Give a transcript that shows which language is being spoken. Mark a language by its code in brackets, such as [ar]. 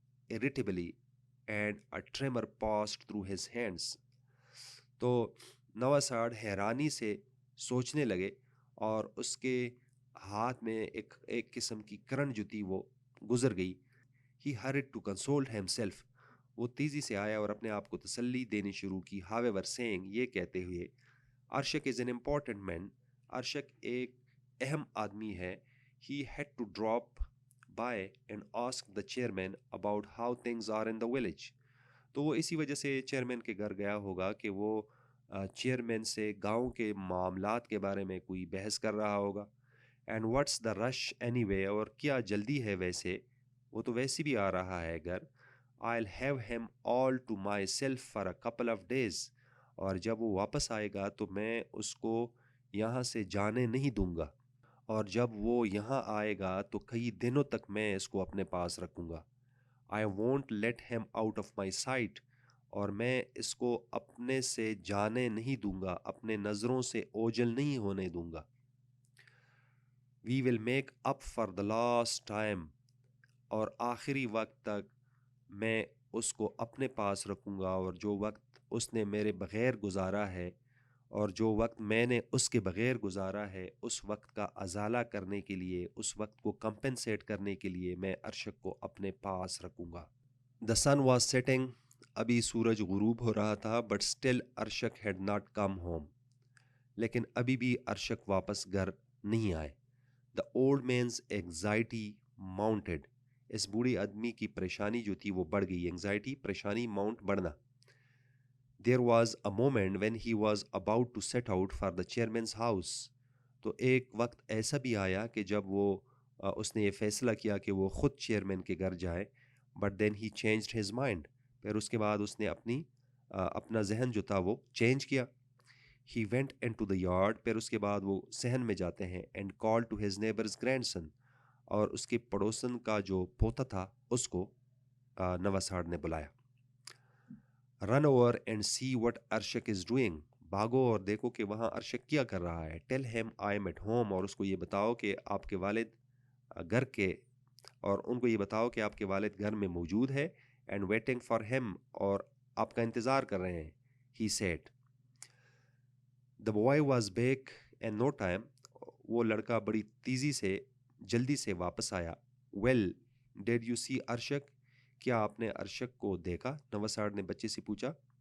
[en] irritably and a tremor passed through his hands. [ur] تو نواساڈ حیرانی سے سوچنے لگے اور اس کے ہاتھ میں ایک قسم کی کرن جو تھی وہ گزر گئی. [en] He hurried to console himself. [ur] وہ تیزی سے آیا اور اپنے آپ کو تسلی دینی شروع کی. [en] However, saying, [ur] یہ کہتے ہوئے, [en] Arshak is an important man. [ur] Arshak ایک اہم آدمی ہے. [en] He had to drop by and ask the chairman about how things are in the village. [ur] تو وہ اسی وجہ سے چیئرمین کے گھر گیا ہوگا کہ وہ چیئرمین سے گاؤں کے معاملات کے بارے میں کوئی بحث کر رہا ہوگا. [en] and what's the rush anyway, [ur] اور کیا جلدی ہے ویسے, وہ تو ویسے بھی آ رہا ہے گھر. [en] I'll have him all to myself for a couple of days. [ur] اور جب وہ واپس آئے گا تو میں اس کو یہاں سے جانے نہیں دوں گا, اور جب وہ یہاں آئے گا تو کئی دنوں تک میں اس کو اپنے پاس رکھوں گا. [en] I won't let him out of my sight. [ur] اور میں اس کو اپنے سے جانے نہیں دوں گا, اپنے نظروں سے اوجھل نہیں ہونے دوں گا. [en] We will make up for the last time. [ur] اور آخری وقت تک میں اس کو اپنے پاس رکھوں گا, اور جو وقت اس نے میرے بغیر گزارا ہے اور جو وقت میں نے اس کے بغیر گزارا ہے, اس وقت کا ازالہ کرنے کے لیے, اس وقت کو کمپنسیٹ کرنے کے لیے میں ارشک کو اپنے پاس رکھوں گا. [en] The sun was setting. [ur] ابھی سورج غروب ہو رہا تھا. [en] But still Arshak had not come home. [ur] لیکن ابھی بھی ارشک واپس گھر نہیں آئے. [en] The old man's anxiety mounted. [ur] اس بوڑھی آدمی کی پریشانی جو تھی وہ بڑھ گئی. انگزائٹی, پریشانی, ماؤنٹ, بڑھنا. [en] There was a moment when he was about to set out for the chairman's house. [ur] تو ایک وقت ایسا بھی آیا کہ جب وہ اس نے یہ فیصلہ کیا کہ وہ خود چیئرمین کے گھر جائے. [en] But then he changed his mind. [ur] پھر اس کے بعد اس نے اپنا ذہن جو تھا وہ چینج کیا. [en] He went into the yard. [ur] پھر اس کے بعد وہ صحن میں جاتے ہیں. [en] And called to his neighbor's grandson. [ur] اور اس کے پڑوسن کا جو پوتا تھا اس کو نواساڈ نے بلایا. [en] Run over and see what Arshak is doing. [ur] بھاگو اور دیکھو کہ وہاں ارشک کیا کر رہا ہے. [en] Tell him I am at home. [ur] اور اس کو یہ بتاؤ کہ آپ کے والد گھر کے, اور ان کو یہ بتاؤ کہ آپ کے والد گھر میں موجود ہے. [en] And waiting for him. [ur] اور آپ کا انتظار کر رہے ہیں. [en] He said. The boy was back in no time. [ur] وہ لڑکا بڑی تیزی سے جلدی سے واپس آیا. [en] Well, did you see Arshak? [ur] کیا آپ نے ارشک کو دیکھا؟ نواساڈ نے بچے سے پوچھا.